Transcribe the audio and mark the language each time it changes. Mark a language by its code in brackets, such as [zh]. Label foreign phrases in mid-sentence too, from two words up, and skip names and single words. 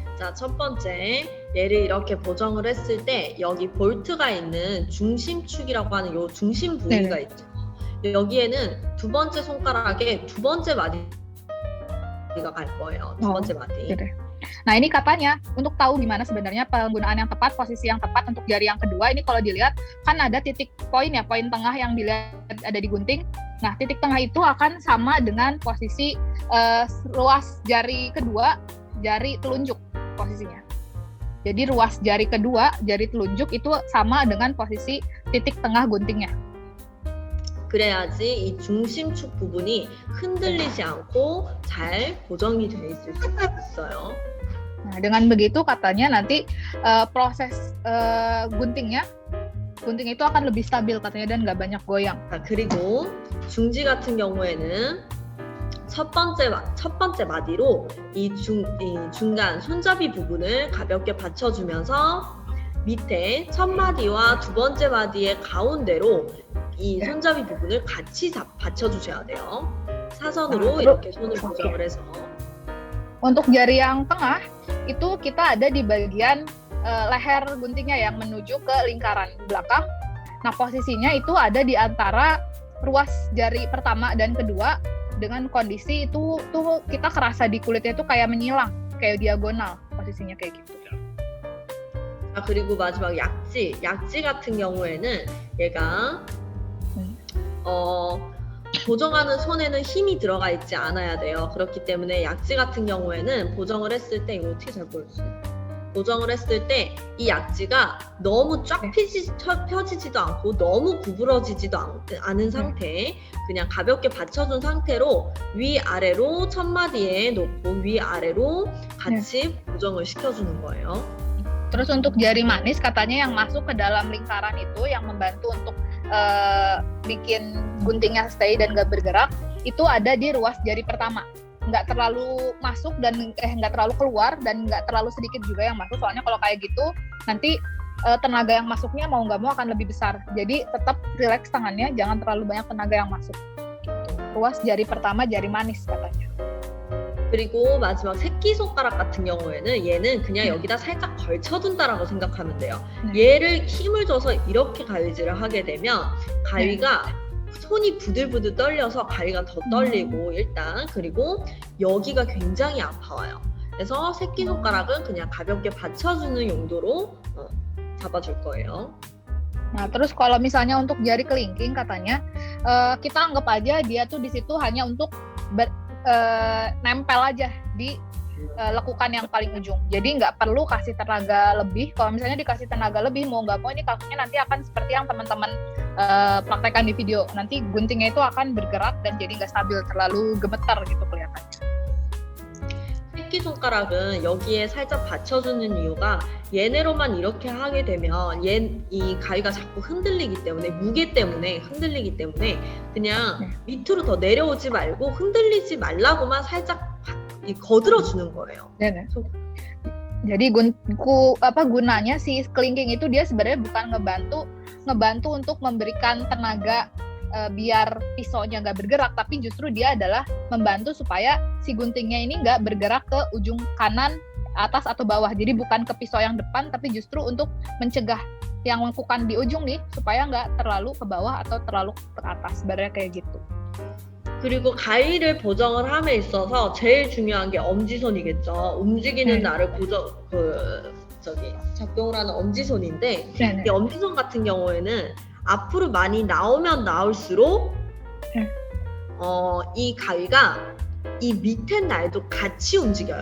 [ko] 자, 첫 번째 얘를 이렇게 보정을 했을 때 여기 볼트가 있는 중심축이라고 하는 요 중심 부위가 네네. 있죠. 여기에는 두 번째 손가락에 두 번째 마디가 갈 거예요. 두 번째 마디. [id] Gitu. Nah, ini katanya untuk tahu gimana sebenarnya penggunaan yang tepat, posisi yang tepat untuk jari yang kedua, ini kalau dilihat kan ada titik poin ya, poin tengah yang dilihat ada di gunting. Nah, titik tengah itu akan sama dengan posisi ruas jari kedua, jari telunjuk posisinya. Jadi ruas jari kedua, jari telunjuk itu sama dengan posisi titik tengah guntingnya. [ko] 그래야지 이 중심축 부분이 흔들리지 않고 잘 고정이 돼 있을 수 있어요. [id] Nah, dengan begitu katanya nanti proses gunting itu akan lebih stabil katanya dan nggak banyak goyang. [ko] 자, 그리고 중지 같은 경우에는 첫 번째 마디로 이 중간 손잡이 부분을 가볍게 받쳐주면서 밑에 첫 마디와 두 번째 마디의 가운데로 이 손잡이 부분을 같이 받쳐주셔야 돼요. 사선으로 이렇게 손을 고정을 해서. [id] Untuk jari yang tengah itu kita ada di bagian leher guntingnya yang menuju ke lingkaran belakang. Nah, posisinya itu ada di antara ruas jari pertama dan kedua dengan kondisi itu tuh kita kerasa di kulitnya itu kayak menyilang, kayak diagonal posisinya kayak gitu. [ko] 자, 그리고 마지막 약지 같은 경우에는 얘가 보정하는 손에는 힘이 들어가 있지 않아야 돼요. 그렇기 때문에 약지 같은 경우에는 보정을 했을 때 이거 어떻게 잘 보여주세요? 보정을 했을 때 이 약지가 너무 쫙 펴지지도 않고 너무 구부러지지도 않은 상태에 그냥 가볍게 받쳐준 상태로 위아래로 첫 마디에 놓고 위아래로 같이 보정을 시켜주는 거예요. [id] Terus untuk jari manis katanya yang masuk ke dalam lingkaran itu yang membantu untuk bikin guntingnya stay dan gak bergerak itu ada di ruas jari pertama. Nggak terlalu masuk dan nggak terlalu keluar dan nggak terlalu sedikit juga yang masuk, soalnya kalau kayak gitu nanti tenaga yang masuknya mau nggak mau akan lebih besar. Jadi tetap relax tangannya, jangan terlalu banyak tenaga yang masuk. Ruas jari pertama jari manis katanya. [ko] 그리고 마지막 새끼손가락 같은 경우에는 얘는 그냥 여기다 살짝 걸쳐둔다라고 생각하면 돼요. 얘를 힘을 줘서 이렇게 가위질을 하게 되면 가위가 손이 부들부들 떨려서 가위가 더 떨리고 일단 그리고 여기가 굉장히 아파요. 그래서 새끼손가락은 그냥 가볍게 받쳐주는 용도로 잡아줄 거예요. [id] Nah, terus kalau misalnya untuk jari kelingking katanya kita anggap aja dia tuh di situ hanya untuk nempel aja di lekukan yang paling ujung. Jadi nggak perlu kasih tenaga lebih. Kalau misalnya dikasih tenaga lebih, mau nggak mau ini kakinya nanti akan seperti yang teman-teman praktekkan di video. Nanti guntingnya itu akan bergerak dan jadi nggak stabil, terlalu gemetar gitu kelihatannya. [ko] 새끼손가락은 여기에 살짝 받쳐주는 이유가 얘네로만 이렇게 하게 되면 이 가위가 자꾸 흔들리기 때문에 무게 때문에 흔들리기 때문에 그냥 밑으로 더 내려오지 말고 흔들리지 말라고만 살짝 거들어주는 거예요. 네네. [id] Jadi gunanya si kelingking itu dia sebenarnya bukan ngebantu untuk memberikan tenaga biar pisaunya nggak bergerak, tapi justru dia adalah membantu supaya si guntingnya ini nggak bergerak ke ujung kanan, atas atau bawah. Jadi bukan ke pisau yang depan, tapi justru untuk mencegah yang lekukan di ujung nih supaya nggak terlalu ke bawah atau terlalu ke atas. Sebenarnya kayak gitu. [ko] 그리고 가위를 보정을 함에 있어서 제일 중요한 게 엄지손이겠죠. 움직이는 날을 작동을 하는 엄지손인데 이 엄지손 같은 경우에는 앞으로 많이 나오면 나올수록 이 가위가 이 밑에 날도 같이 움직여요.